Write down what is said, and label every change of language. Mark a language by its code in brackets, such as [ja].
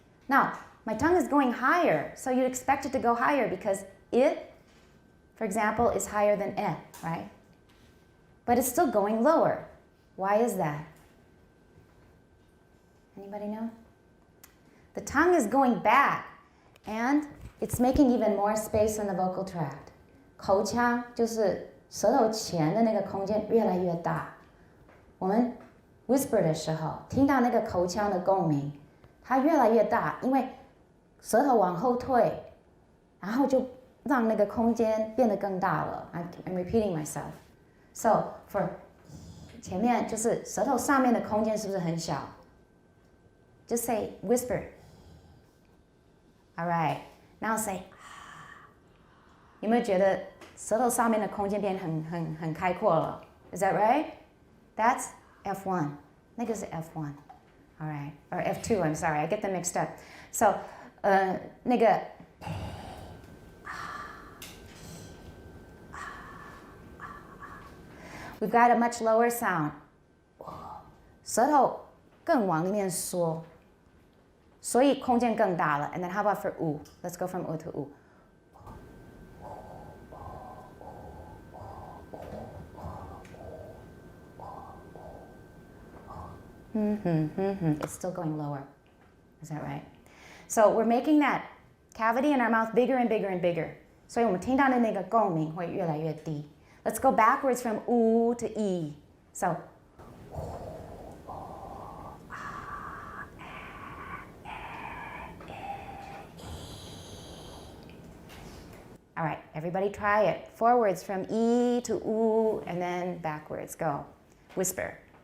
[en] Now, my tongue is going higher, so you'd expect it to go higher because it, for example, is higher than e, right? But it's still going lower. Why is that? Anybody know? The tongue is going back, and it's making even more space in the vocal tract. [zh] 口腔就是舌头前的那个空间越来越大。我们 whisper 的时候，听到那个口腔的共鸣，它越来越大，因为舌头往后退，然后就让那个空间变得更大了。 [en] I'm repeating myself. So for [zh] 前面就是舌头上面的空间是不是很小？ [en] Just say whisper. All right. Now say [zh] 有没有觉得舌头上面的空间变很开阔了？ [en] Is that right? That's F1. [zh] 那个是 F1. [en] All right. Or F2, I'm sorry. I get them mixed up. So, [zh] 那个 [en] we've got a much lower sound. [zh] 舌头更往里面缩，所以空间更大了。 [en] And then how about for u? Let's go from u to u. It's still going lower. Is that right? So we're making that cavity in our mouth bigger and bigger and bigger. [zh] 所以我们听到的那个共鸣会越来越低。 [en] Let's go backwards from u to e. So All right, everybody try it. Forwards from E to U, and then backwards. Go. Whisper.